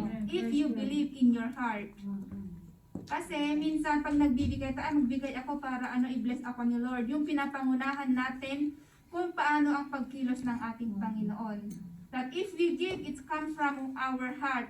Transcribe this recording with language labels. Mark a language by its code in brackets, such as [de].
[en] If you believe in your heart. [tl] Kasi minsan pag nagbibigay tayo, magbigay ako para i-bless ako ni Lord. Yung pinapangunahan natin kung paano ang pagkilos ng ating Panginoon. [en] That if we give, it comes from our heart.